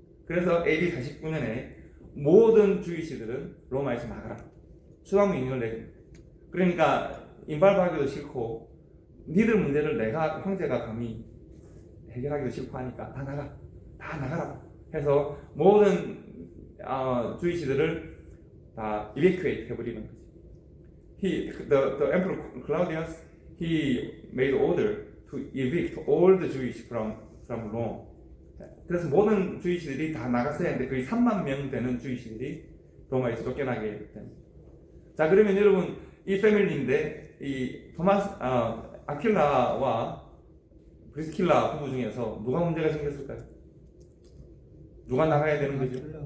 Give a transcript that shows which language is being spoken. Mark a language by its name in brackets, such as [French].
[Korean] 그래서 AD 49년에 모든 주의시들은 로마에서 나가라. 추방명령을 내립니다. 그러니까 인발하기도 싫고 니들 문제를 내가 황제가 감히 해결하기도 싫고 하니까 다 나가라 해서 모든 주의시들을 다 evacuate 해버리는 거죠. [English] The Emperor Claudius, he made order to evict all the Jewish from Rome. [Korean] 그래서 모든 주의시들이 다 나갔어야 했는데 거의 3만 명 되는 주의시들이 로마에서 쫓겨나게 됩니다. 자, 그러면 여러분 이 패밀리인데 이 아킬라와 브리스킬라 부부 중에서 누가 문제가 생겼을까요? 누가 나가야 되는 거죠?